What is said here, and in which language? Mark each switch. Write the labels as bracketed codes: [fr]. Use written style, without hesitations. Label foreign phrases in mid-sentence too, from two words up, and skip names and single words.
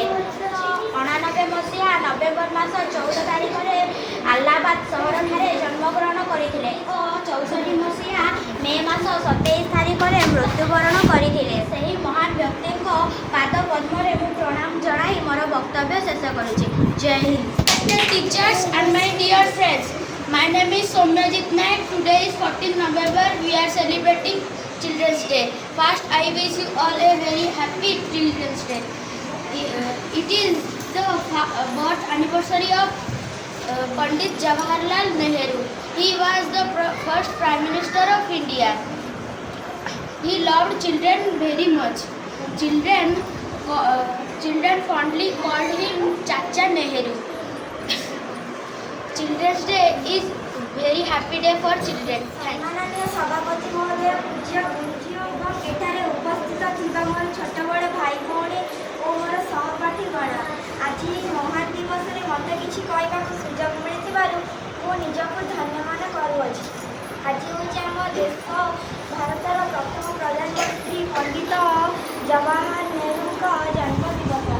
[or] 1999 ମସିହା ନଭେମ୍ବର ମାସ 14 ତାରିଖରେ ଆହ୍ଲାବାଦ ସହରଠାରେ ଜନ୍ମଗ୍ରହଣ କରିଥିଲେ ଓ 64 ମସିହା ମେ ମାସ 27 ତାରିଖରେ ମୃତ୍ୟୁବରଣ କରିଥିଲେ। ସେହି ମହାନ ବ୍ୟକ୍ତିଙ୍କ ପାଦ ପଦ୍ମରେ ମୁଁ ପ୍ରଣାମ ଜଣାଇ ମୋର ବକ୍ତବ୍ୟ ଶେଷ କରୁଛି। ଜୟ ହିନ୍ଦ। [en] Respected teachers and my dear friends, my name is Somyajit Naik. Today is 14 November. We are celebrating Children's Day. First, I wish you all a very happy Children's Day. It is the birth anniversary of Pandit Jawaharlal Nehru. He was the first Prime Minister of India. He loved children very much. Children fondly called him Chacha Nehru. Children's Day is very happy day for children. [or] ସମ୍ମାନନୀୟ ସଭାପତି ମହୋଦୟ, ପୂଜ୍ୟ ଗୁରୁଜୀ ଏବଂ ଏଠାରେ ଉପସ୍ଥିତ ଥିବା ମୋର ଛୋଟ ବଡ଼ ଭାଇ ଭଉଣୀ ଓ ମୋର ସହପାଠୀଗଣ, ଆଜି ଏହି ମହାନ ଦିବସରେ ମୋତେ କିଛି କହିବାକୁ ସୁଯୋଗ ମିଳିଥିବାରୁ ମୁଁ ନିଜକୁ ଧନ୍ୟ ମନେ କରୁଅଛି। ଆଜି ହେଉଛି ଆମ ଦେଶ ଭାରତର ପ୍ରଥମ ପ୍ରଧାନମନ୍ତ୍ରୀ ପଣ୍ଡିତ ଜବାହରଲାଲ ନେହେରୁଙ୍କ ଜନ୍ମଦିବସ।